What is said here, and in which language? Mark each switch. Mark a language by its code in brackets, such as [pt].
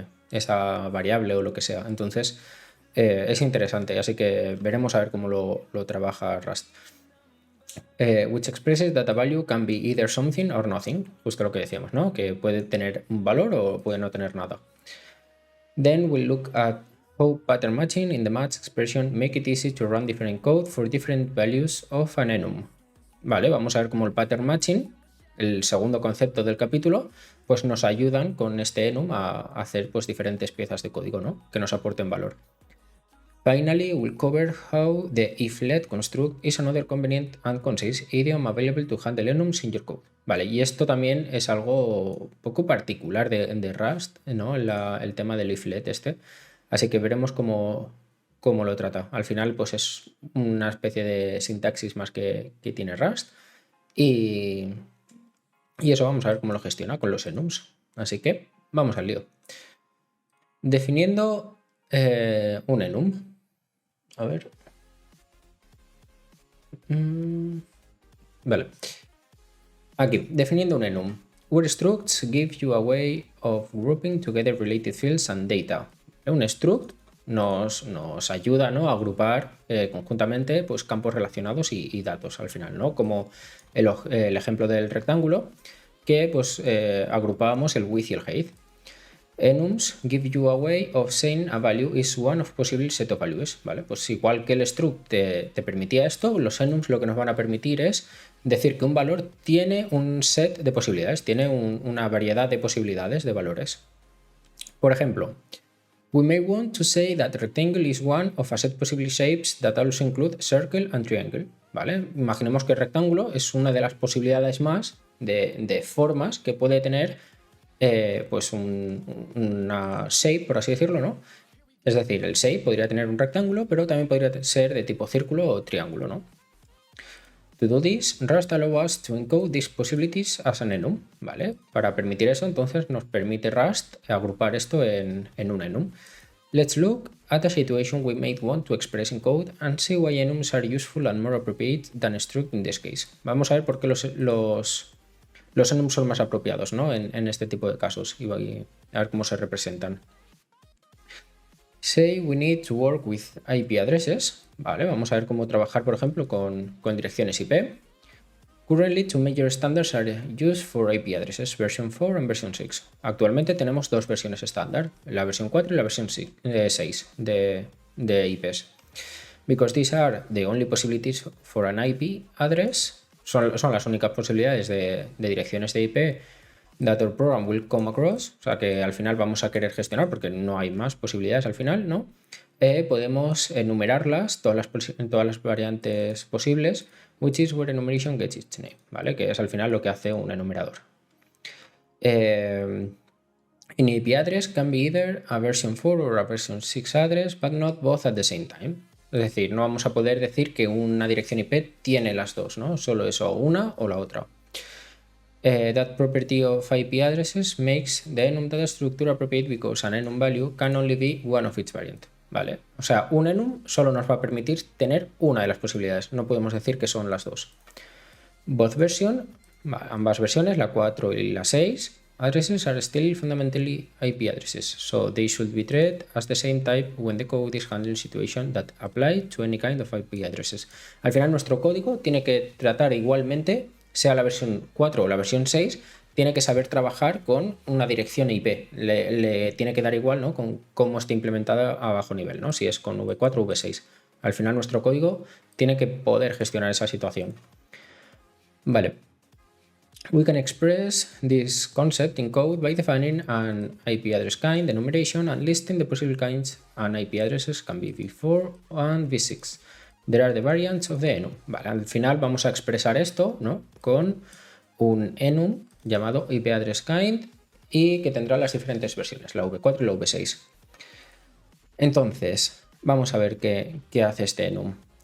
[es] Esa variable o lo que sea. Entonces, es interesante, así que veremos a ver cómo lo trabaja Rust. [en] Which expresses that a value can be either something or nothing, [es] justo lo que decíamos, ¿no? Que puede tener un valor o puede no tener nada. [en] Then we'll look at how pattern matching in the match expression make it easy to run different code for different values of an enum. [es] Vale, vamos a ver cómo el pattern matching, el segundo concepto del capítulo, pues nos ayudan con este enum a hacer pues diferentes piezas de código, ¿no? Que nos aporten valor. [en] Finally, we'll cover how the if-let construct is another convenient and concise idiom available to handle enums in your code. [es] Vale, y esto también es algo poco particular de Rust, ¿no? El tema del if-let este. Así que veremos cómo lo trata. Al final, pues es una especie de sintaxis más que tiene Rust. Y eso vamos a ver cómo lo gestiona con los enums. Así que vamos al lío. Definiendo un enum. A ver. Vale. Aquí, definiendo un enum. [en] Where structs give you a way of grouping together related fields and data. [es] Un struct nos ayuda, ¿no? A agrupar conjuntamente pues, campos relacionados y datos al final, ¿no? Como el ejemplo del rectángulo, que pues agrupábamos el width y el height. [en] enums give you a way of saying a value is one of possible set of values, [es] ¿vale? Pues igual que el struct te permitía esto, los enums lo que nos van a permitir es decir que un valor tiene un set de posibilidades, tiene una variedad de posibilidades de valores. Por ejemplo, [en] we may want to say that rectangle is one of a set possible shapes that also include circle and triangle, [es] ¿vale? Imaginemos que el rectángulo es una de las posibilidades más de formas que puede tener pues una shape, por así decirlo, ¿no? Es decir, el shape podría tener un rectángulo, pero también podría ser de tipo círculo o triángulo, ¿no? [en] To do this, Rust allows us to encode these possibilities as an enum, [es] ¿vale? Para permitir eso, entonces nos permite Rust agrupar esto en un enum. [en] Let's look at a situation we might want to express in code and see why enums are useful and more appropriate than struct in this case. [es] Vamos a ver por qué los enums son más apropiados, ¿no? en este tipo de casos y a ver cómo se representan. [en] Say we need to work with IP addresses, [es] ¿vale? Vamos a ver cómo trabajar, por ejemplo, con direcciones IP. [en] Currently, two major standards are used for IP addresses, version 4 and version 6. [es] Actualmente tenemos dos versiones estándar, la versión 4 y la versión 6 de IPs. [en] Because these are the only possibilities for an IP address, [es] son las únicas posibilidades de direcciones de IP [en] that our program will come across, [es] o sea que al final vamos a querer gestionar porque no hay más posibilidades al final, ¿no? Podemos enumerarlas, todas las variantes posibles, [en] which is where enumeration gets its name, [es] ¿vale? Que es al final lo que hace un enumerador. [en] In IP address can be either a version 4 or a version 6 address, but not both at the same time. [es] Es decir, no vamos a poder decir que una dirección IP tiene las dos, ¿no? Solo eso, una o la otra. [en] That property of IP addresses makes the enum data structure appropriate because an enum value can only be one of its variant. [es] ¿Vale? O sea, un enum solo nos va a permitir tener una de las posibilidades. No podemos decir que son las dos. [en] Both version, [es] ambas versiones, la 4 y la 6, [en] addresses are still fundamentally IP addresses, so they should be treated as the same type when the code is handling situations that apply to any kind of IP addresses. [es] Al final nuestro código tiene que tratar igualmente, sea la versión 4 o la versión 6, tiene que saber trabajar con una dirección IP. Le tiene que dar igual, ¿no? Con cómo esté implementada a bajo nivel, ¿no? Si es con V4 o V6. Al final nuestro código tiene que poder gestionar esa situación. Vale. [en] We can express this concept in code by defining an IP address kind, enumeration, and listing the possible kinds and IP addresses can be v4 and v6. There are the variants of the enum. [es] Vale, al final vamos a expresar esto, ¿no? Con un enum llamado IP address kind y que tendrá las diferentes versiones, la v4 y la v6. Entonces, vamos a ver qué hace este enum.